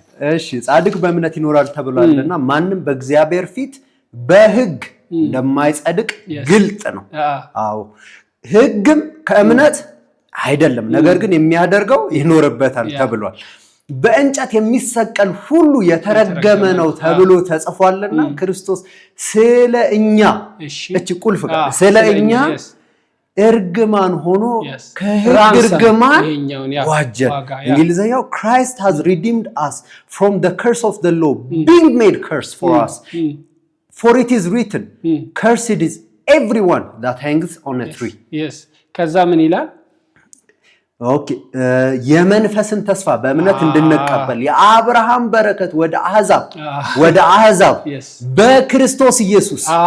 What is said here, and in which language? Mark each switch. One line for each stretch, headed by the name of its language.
Amharic: እሺ ጻድቅ በእምነት ይኖራል ተብሏልና ማንም በእግዚአብሔር ፊት በሕግ እንደማይጸድቅ ግልጥ ነው። አዎ ሕግም ከእምነት አይደለም፣ ነገር ግን የሚያደርገው ይኖርበታል ተብሏል። በእንጨት የሚሰቀል ሁሉ የተረገመ ነው ተብሎ ተጽፏልና ክርስቶስ ስለኛ እቺ ቁልፍ ስለኛ እርግማን ሆኖ ከሕግ እርግማን ዋጀን። እንግሊዘኛው
English: Christ has redeemed us from the curse of the law, being made curse for us. For it is written, cursed is everyone that hangs on a tree. Yes.
Amharic: ከዛ ምን ይላል? ኦኬ የመንፈስን ተስፋ በእምነት እንድንቀበል የአብርሃም በረከት ወደ አሕዛብ በክርስቶስ ኢየሱስ።